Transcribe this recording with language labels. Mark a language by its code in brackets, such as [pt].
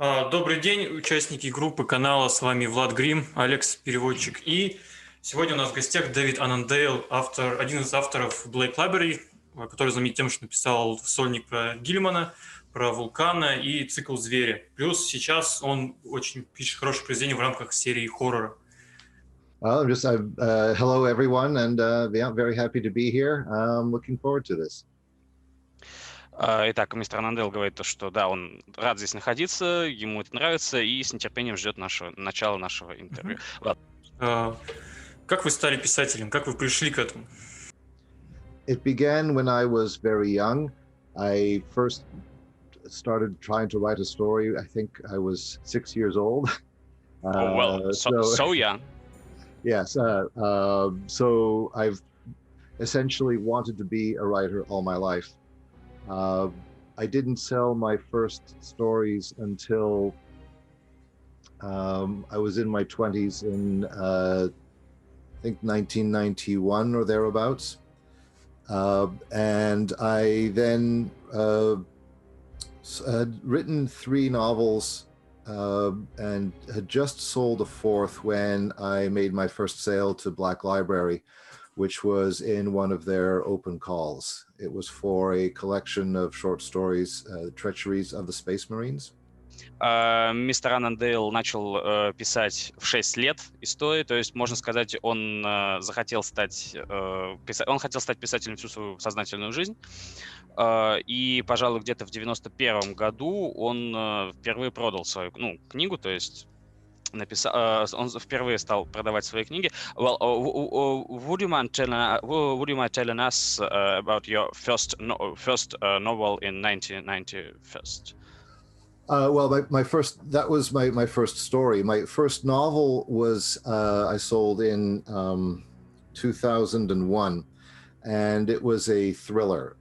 [ru] Добрый день, участники группы канала. С вами Влад Грим, Алекс, переводчик. И сегодня у нас в гостях Дэвид Аннандейл, один из авторов Black Library, который знаменит тем, что написал сольник про Гиллимана, про вулкана и цикл «Звери». Плюс сейчас он очень пишет хорошие произведения в рамках серии хоррора. [en] Hello, everyone, and yeah, I'm very happy to be here. I'm looking forward to this. [ru] Итак, мистер Аннандейл говорит, что да, он рад здесь находиться, ему это нравится и с нетерпением ждет начала нашего интервью. Как вы стали писателем? Как вы пришли к этому? [en] It began when I was very young. I first started trying to write a story. I think I was 6 years old. So young. Yes. So I've essentially wanted to be a writer all my life. I didn't sell my first stories until I was in my 20s in I think 1991 or thereabouts. And I then had written 3 novels and had just sold a 4th when I made my first sale to Black Library, which was in one of their open calls. It was for a collection of short stories, Treacheries of the Space Marines. [ru] Мистер Аннандейл начал писать в 6 лет истории, то есть, можно сказать, он хотел стать писателем всю свою сознательную жизнь. И, пожалуй, где-то в 91 году он впервые продал свою книгу, то есть он впервые стал продавать свои книги. [en] Well, would you mind telling us about your first novel in 1991? Well, that was my first story. My first novel was I sold in 2001, and it was a thriller.